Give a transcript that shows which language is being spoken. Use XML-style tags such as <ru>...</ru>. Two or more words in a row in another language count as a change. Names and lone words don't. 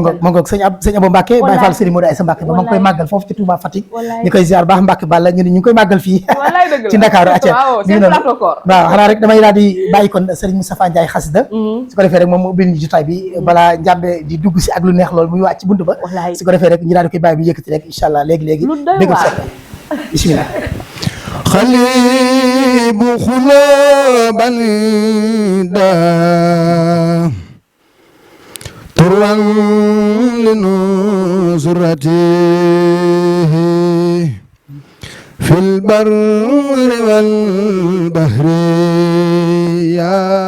<wo>ma ngoog sëñ Abou Mbacke Baye Fall Serigne Modou Aïssa Mbacke ba ma ngi koy màggal foofu ci Touba Fatick ñu koy ziar baax Mbacke Balla ñu ne ñu ngi koy màggal fii ci Ndakaaru acca waaw xanaa rek damay daal di bàyyi kon Serigne Moustapha Ndiaye xasida su ko defee rek moom mu ubbil ñu jotaay bi balaa njàmbe di dugg si ak lu neex loolu muy wàcc ci buntu ba su ko defee rek ñu daal di koy bàyyi bi yëkkati rek</wo> <ar>إن شاء الله</ar> <wo>léegi-léegi dégg sa bismillah</wo> <ar>خليب خلاب الندى تروا لنصرته في البر والبحر يا</ar>